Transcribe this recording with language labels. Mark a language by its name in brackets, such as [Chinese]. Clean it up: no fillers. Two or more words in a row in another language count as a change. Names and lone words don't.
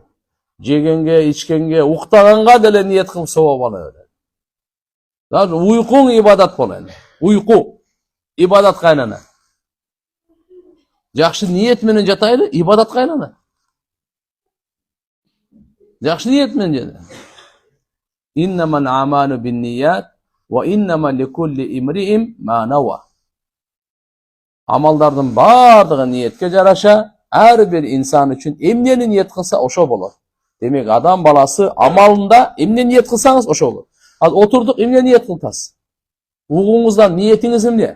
[Kyrgyz] Жегенге, ичкенге, уктаганга деле ниет кылып сооп ала бересиң. Даже уйкуң ибадат болот. Уйку ибадатка айланат. Жакшы ниет менен жатайлы, ибадатка айланат. Жакшы ниет менен жата. [Arabic] إنما الأعمال بالنيات وإنما لكل امرئ ما نوى. [Kyrgyz] Амалдардын бардыгы ниетке жараша, ар бир инсан үчүн эмнени ниет кылса ошо болот. Демек адам баласы амалында эмне ниет кылсаңыз ошо болот. Ал отурдук эмне ниет кыласыз? Угуңуздан ниетиңиз эмне?